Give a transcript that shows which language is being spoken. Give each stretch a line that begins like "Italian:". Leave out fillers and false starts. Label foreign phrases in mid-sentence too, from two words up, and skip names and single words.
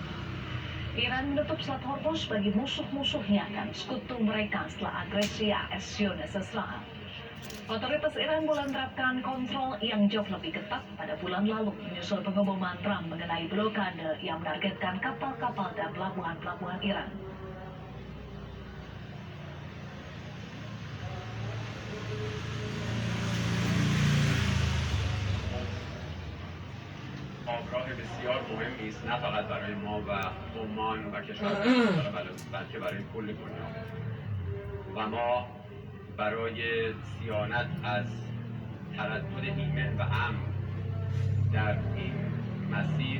Indonesian: Iran menutup Selat Hormuz bagi musuh-musuhnya dan sekutu mereka setelah agresi AS Zionis Israel. Otoritas Iran mulai menerapkan kontrol yang jauh lebih ketat pada bulan lalu menyusul pengumuman Trump mengenai blokade yang menargetkan kapal-kapal dan pelabuhan-pelabuhan Iran.
Persian: آبراه بسیار مهمی است نه فقط برای ما و عمان و کشورهای بلکه برای کل دنیا و ما برای صیانت از تردد ایمن و امن در این مسیر